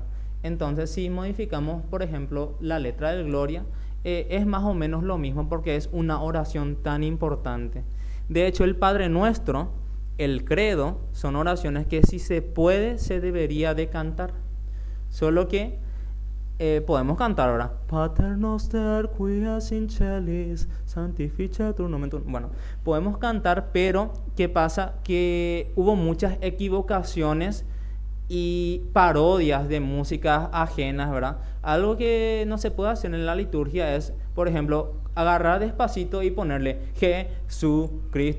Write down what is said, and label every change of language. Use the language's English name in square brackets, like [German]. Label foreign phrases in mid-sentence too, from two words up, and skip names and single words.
[Spanish] Entonces, si modificamos, por ejemplo, la letra del Gloria, es más o menos lo mismo, porque es una oración tan importante. De hecho, el Padre Nuestro, el credo, son oraciones que si se puede, se debería de cantar. Solo que podemos cantar ahora. [Latin] Pater noster quies in celis, sanctificetur nomen tuum. [Spanish] Bueno, podemos cantar, pero ¿qué pasa? Que hubo muchas equivocaciones y parodias de músicas ajenas, ¿verdad? Algo que no se puede hacer en la liturgia es, por ejemplo, agarrar despacito y ponerle Jesucristo.